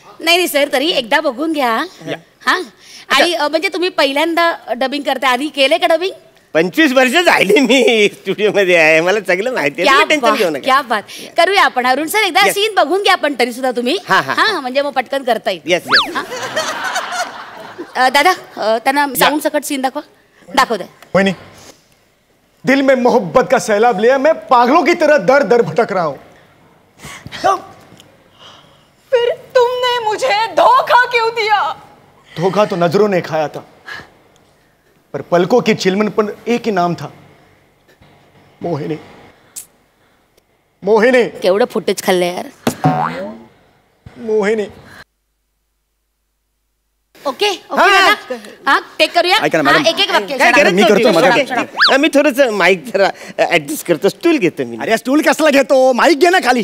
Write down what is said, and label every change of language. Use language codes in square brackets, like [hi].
[mr] नाही सर तरी एकदा बघून घ्या. हा आणि म्हणजे तुम्ही पहिल्यांदा डबिंग करता, आधी केलंय का डबिंग? 25 वर्ष झाली मी स्टुडिओ मध्ये आहे, मला सगळं माहिती आहे. टेन्शन घेऊ नका. [hi] क्या बात. [mr] करूया आपण अरुण सर एकदा [en] Yes. [mr] सीन बघून घ्या पण तरी सुद्धा तुम्ही. हा, हा, हा म्हणजे मग पटकन करता येईल. [en] Yes yes. [mr] दादा त्यांना साऊंड सकट सीन दाखव द्या. [hi] मोहिनी, दिल में मोहब्बत का सैलाब लिया, मैं पागलों की तरह दर दर भटक रहा हूं. फिर तुमने मुझे धोखा क्यों दिया? धोखा तो नजरों ने खाया था, पर पलकों की चिलमन पर एक ही नाम था, मोहिनी. मोहिनी. [mr] केवढं फुटेज खाल्लंय यार. [hi] मोहिनी. [mr] ओके ओके हा टेक करूया. ऐका ना, मॅडम. एक एक वाक्य काय शडा. गरज मी करतो, नव्हती. माझ्या- [en] Okay, okay. [mr] मी थोडस माईक जरा ऍडजस्ट करतो, स्टूल घेतो मी. अरे स्टूल कसला घेतो? माईक घे ना खाली.